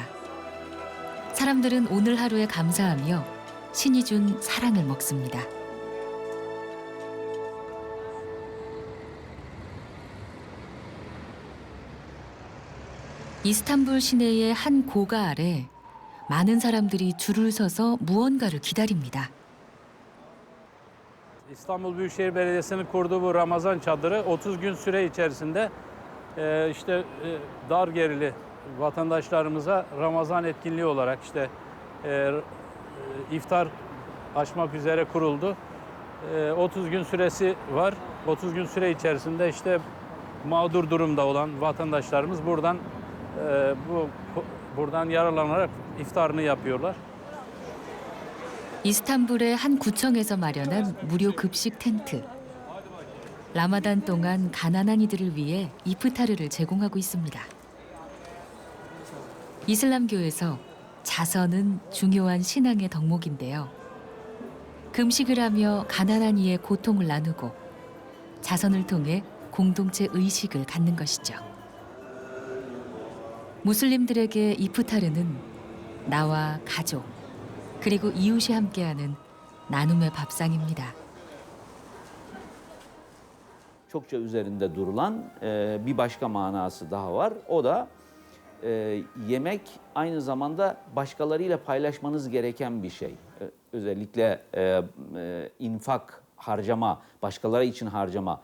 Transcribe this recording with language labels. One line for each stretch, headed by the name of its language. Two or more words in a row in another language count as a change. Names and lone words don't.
Korean: 사람들은 오늘 하루에 감사하며 신이 준 사랑을 먹습니다. 이스탄불 시내의 한 고가 아래 많은 사람들이 줄을 서서 무언가를 기다립니다.
Turkish: İstanbul Büyükşehir Belediyesi'nin kurduğu bu Ramazan çadırı 30 gün süre içerisinde dar gerili vatandaşlarımıza Ramazan etkinliği olarak iftar açmak üzere kuruldu. 30 gün süresi var. 30 gün süre içerisinde mağdur durumda olan vatandaşlarımız buradan yararlanarak iftarını yapıyorlar.
Korean: 이스탄불의 한 구청에서 마련한 무료 급식 텐트. 라마단 동안 가난한 이들을 위해 이프타르를 제공하고 있습니다. 이슬람교에서 자선은 중요한 신앙의 덕목인데요. 금식을 하며 가난한 이의 고통을 나누고 자선을 통해 공동체 의식을 갖는 것이죠. 무슬림들에게 이프타르는 나와 가족, 그리고 이웃이 함께하는 나눔의 밥상입니다.
Turkish: Çokça üzerinde durulan bir başka manası daha var. O da yemek aynı zamanda başkalarıyla paylaşmanız gereken bir şey. Özellikle infak, harcama, başkaları için harcama.